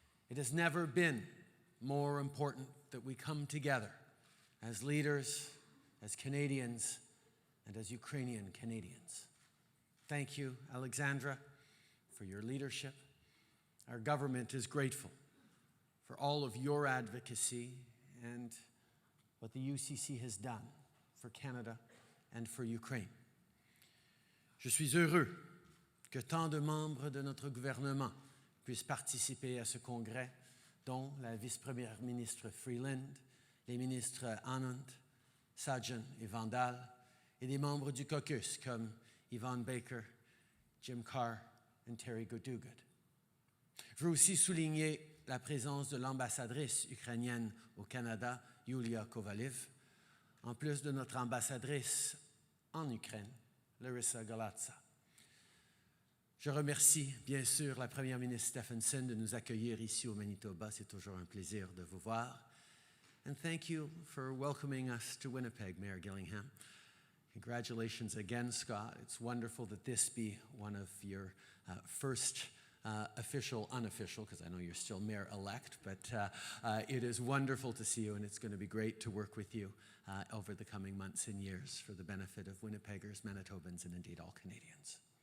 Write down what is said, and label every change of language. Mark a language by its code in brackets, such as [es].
[en] It has never been more important that we come together as leaders, as Canadians, and as Ukrainian Canadians. Thank you, Alexandra, for your leadership. Our government is grateful for all of your advocacy and what the UCC has done for Canada and for Ukraine. [fr] Je suis heureux que tant de membres de notre gouvernement puissent participer à ce congrès, dont la vice-première ministre Freeland, les ministres Anand, Sajjan et Vandal, et des membres du caucus comme Yvonne Baker, Jim Carr et Terry Godugood. Je veux aussi souligner la présence de l'ambassadrice ukrainienne au Canada, Yulia Kovaliu, en plus de notre ambassadrice en Ukraine, Larissa Galatza. Je remercie bien sûr la Première ministre Stephenson de nous accueillir ici au Manitoba. C'est toujours un plaisir de vous voir. [en] And thank you for welcoming us to Winnipeg, Mayor Gillingham. Congratulations again, Scott. It's wonderful that this be one of your first official, unofficial, because I know you're still mayor-elect, but it is wonderful to see you, and it's going to be great to work with you over the coming months and years for the benefit of Winnipeggers, Manitobans, and indeed all Canadians.